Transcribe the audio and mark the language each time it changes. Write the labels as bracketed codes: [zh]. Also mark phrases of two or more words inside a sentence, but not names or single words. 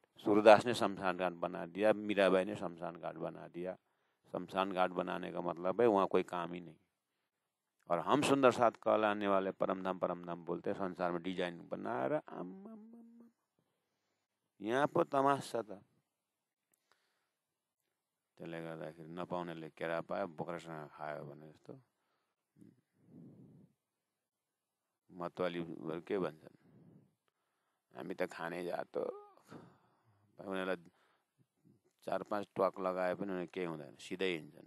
[hi] सूरदास ने शमशान घाट बना दिया, मीराबाई ने शमशान घाट बना दिया। शमशान घाट बनाने का मतलब है वहाँ कोई काम ही नहीं। और हम सुंदर साथ कहलाने वाले परम धाम बोलते हैं, संसार में डिजाइन बना रहा। यहाँ पर तमाशा था। [ne] त्यसले गर्दाखेरि नपाउनेले केरा पायो, बोक्रासँग खायो भने जस्तो। मतवाली के भन्छन्, हामी त खाने जात हो, उनीहरूलाई 4-5 ट्वाक लगाए पनि उनीहरू केही हुँदैन, सिधै हिँड्छन्।